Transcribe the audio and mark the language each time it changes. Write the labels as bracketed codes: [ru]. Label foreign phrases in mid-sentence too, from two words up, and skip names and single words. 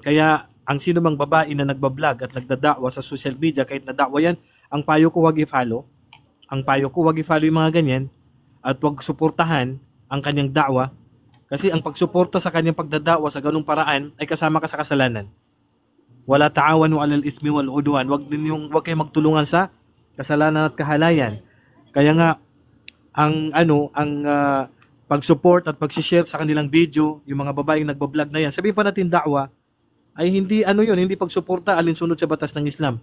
[tl] Kaya ang sino mang babae na nagbablog at nagdadakwa sa [en] social media, [tl] kahit nadakwa yan, ang payo ko wag i-follow. Ang payo ko wag i-follow yung mga ganyan at wag suportahan ang kanyang dakwa. Kasi ang pagsuporta sa kanyang pagdadakwa sa ganung paraan ay kasama ka sa kasalanan. [ar] ولا تعاونوا على الإثم والعدوان. [tl] Wag kayong magtulungan sa kasalanan at kahalayan. Kaya nga ang pag-support at pag-share sa kanilang video, yung mga babaeng nagba-vlog na yan, sabihin pa natin dakwa, ay hindi hindi pagsuporta alinsunod sa batas ng Islam.